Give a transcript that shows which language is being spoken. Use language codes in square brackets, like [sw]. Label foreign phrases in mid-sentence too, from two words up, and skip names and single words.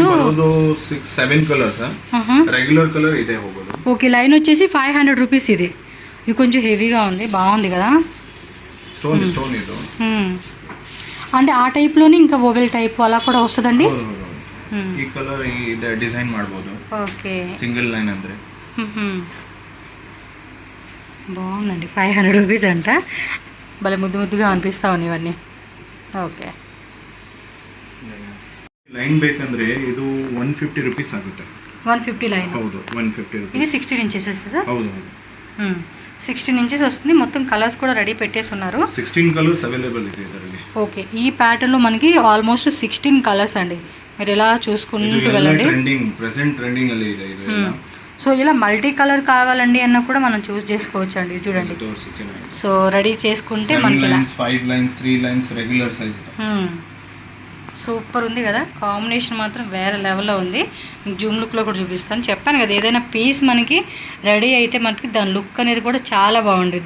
[te] 7 కలర్స్. రెగ్యులర్ కలర్ ఇదే ಹೋಗೋದು. ఓకే, లైన్ వచ్చేసి 500 రూపీస్. ఇది కొంచెం హెవీగా ఉంది, బాగుంది కదా. స్టోన్ ఇది అంటే ఆ టైప్లోనే ఇంకా ఓవెల్ టైప్ అలా కూడా వస్తుందండి. ఈ కలర్ [kn] ಇದೆ ಡಿಸೈನ್ ಮಾಡಬಹುದು. [te] ఓకే, [en] single line ಅಂದ್ರೆ [te] బాగుందండి. 500 రూపీస్ అంట. భలే ముద్దుగా అనిపిస్తా ఉన్నాయి ఇవన్నీ. ఓకే, [kn] లైన్ ಬೇಕಂದ್ರೆ ಇದು 150 rupees ಆಗುತ್ತೆ. [te] 150 లైన్. [kn] ಹೌದು, 150 rupees. [te] ఇది 16 ఇంచెస్ వస్తుందా? [kn] ಹೌದು [te] 16 ఇంచెస్ వస్తుంది. మొత్తం కలర్స్ కూడా రెడీ పెట్టేసి ఉన్నారు. [kn] 16 [en] colours available [kn] ಇದೆ ಇದರಲ್ಲಿ. [te] ఓకే, ఈ ప్యాటర్న్లో మనకి [en] almost 16 colours [te] అండి. మీరు ఎలా చూసుకుంటూ వెళ్ళండి. [en] present trending [kn] ಅಲ್ಲಿ ಇದೆ ಇದು. [te] సో ఇలా [en] multi colour [te] కావాలండి అన్న కూడా మనం చూస్ చేసుకోవచ్చు అండి. చూడండి, సో రెడీ చేసుకుంటే మనకి [en] 5 lines 3 lines regular size. [te] సూపర్ ఉంది కదా, కాంబినేషన్ మాత్రం వేరే లెవెల్లో ఉంది. జూమ్ లుక్లో కూడా చూపిస్తాను. చెప్పాను కదా, ఏదైనా పీస్ మనకి రెడీ అయితే మనకి దాని లుక్ అనేది కూడా చాలా బాగుంటుంది.